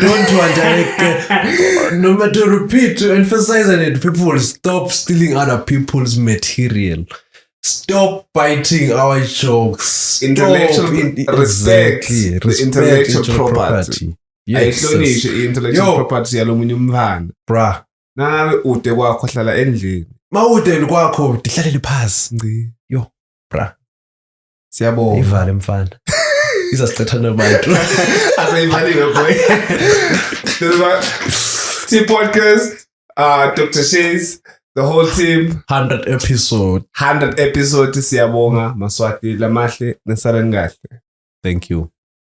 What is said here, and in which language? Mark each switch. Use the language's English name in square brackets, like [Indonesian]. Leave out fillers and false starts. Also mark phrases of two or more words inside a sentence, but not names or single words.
[English] We don't want no matter to repeat, to emphasize on it, people will stop stealing other people's material. Stop biting our jokes. Intellectual respect. Exactly. The intellectual property. Yes. [Swati] Ayihlonishwe [English] intellectual property [Swati] yalomunye umvana. [English] Bruh. [Swati] Nangabe ude kwakho hlala endlini. Mawude kwakho dihlalele phasi. Ngci. [English] Yo, bruh. [Swati] Siyabonga. Ivale mfana. Izasicethana abantu. [English] Asayivaliwe boy. Team podcast, Dr. Shays, the whole team. 100 episode. [Swati] Siyabonga. Maswati lamahle nesalani kahle. [English] Thank you.